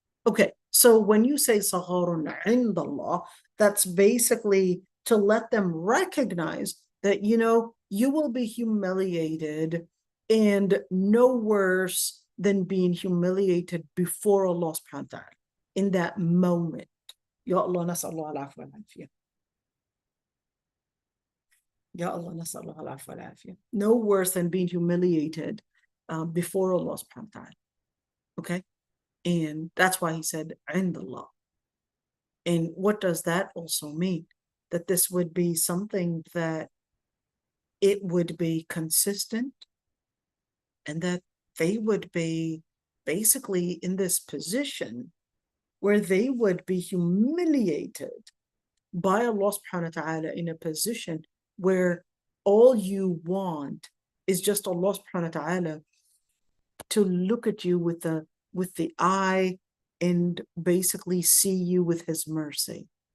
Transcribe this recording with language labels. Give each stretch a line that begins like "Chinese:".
English: Okay, so when you say
Arabic: صغار عند الله,
English: that's basically to let them recognize that, you will be humiliated, and no worse than being humiliated before Allah subhanahu wa ta'ala in that moment.
Arabic: Ya Allah, نسأل الله العفو والعافية. Ya Allah, نسأل الله العفو والعافية.
English: No worse than being humiliated before Allah subhanahu wa ta'ala. Okay? And that's why he said,
Arabic: عند الله.
English: And what does that also mean? That this would be something that it would be consistent, and that they would be basically in this position where they would be humiliated by Allah subhanahu wa ta'ala in a position where all you want is just Allah subhanahu wa ta'ala to look at you with the eye and basically see you with his mercy.